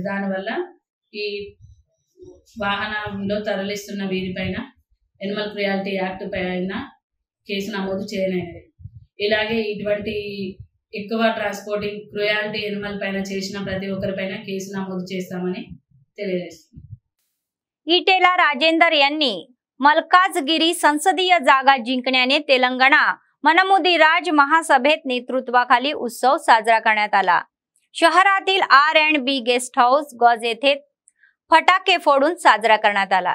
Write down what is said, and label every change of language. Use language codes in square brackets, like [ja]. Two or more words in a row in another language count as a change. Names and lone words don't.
[te] దానివల్ల ఈ వాహనంలో తరలిస్తున్న వీరిపైన [en] animal cruelty act [te] పైన కేసు నమోదు చేయనైనది. ఇలాగే ఇటువంటి ఎక్కువ [en] transporting cruelty animal [te] పైన చేసిన ప్రతి ఒక్కరిపైన కేసు నమోదు చేస్తామని తెలియజేస్తుంది. [mr] इटेला राजेंदर यांनी मल्काजगिरी संसदीय जागा जिंकण्याने तेलंगणा मनमुदीराज महासभेत नेतृत्वाखाली उत्सव साजरा करण्यात आला. शहरातील R&B [en] guest house [mr] गज येथे फटाके फोडून साजरा करण्यात आला.